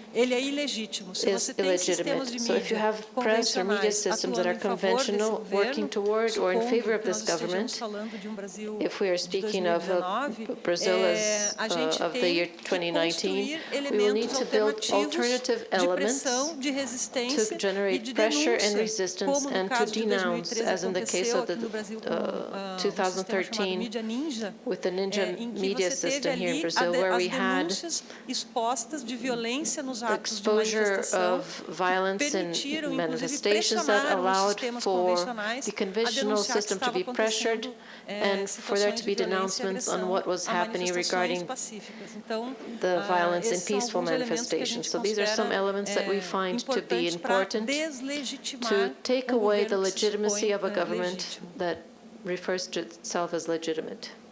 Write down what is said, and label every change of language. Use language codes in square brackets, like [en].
[pt] Ele é ilegítimo. Se você tem sistemas de mídia convencionais atuando em favor desse governo, estamos falando de Brasil [en] if we are speaking of Brazil [pt] a gente tem que construir elementos alternativos de pressão, de resistência e de denúncia, como no caso de 2013 aconteceu aqui no Brasil com o sistema chamado Mídia Ninja, em que você teve ali as denúncias expostas de violência nos atos de manifestação, permitiram, inclusive, pressionaram os sistemas convencionais a denunciar que estava acontecendo situações de violência e agressão a manifestações pacíficas. Então, esses são alguns elementos que a gente considera importantes para deslegitimar [en] take away the legitimacy of a government that refers to itself as legitimate.